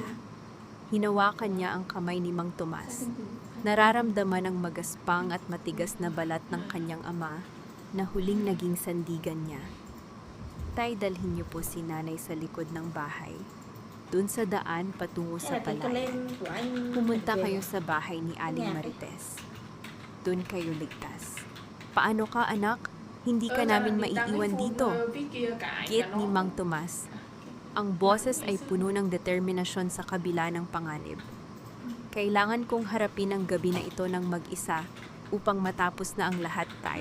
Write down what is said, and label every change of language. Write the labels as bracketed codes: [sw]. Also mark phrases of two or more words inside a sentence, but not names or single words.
[tl] Hinawakan niya ang kamay ni Mang Tomas. Nararamdaman ang magaspang at matigas na balat ng kanyang ama na huling naging sandigan niya. Tay, dalhin niyo po si nanay sa likod ng bahay. Doon sa daan patungo sa [vi] Cái [tl] palay. [vi] lên của anh [tl] Pumunta [vi] về [tl] kayo [vi] mà. [tl] sa bahay ni Aling Marites. Doon kayo ligtas. Paano ka, anak? Hindi ka namin maiiwan dito. Git ni Mang Tomas. Ang boses ay puno ng determinasyon sa kabila ng panganib. Kailangan kong harapin ang gabi na ito ng mag-isa upang matapos na ang lahat, Tay.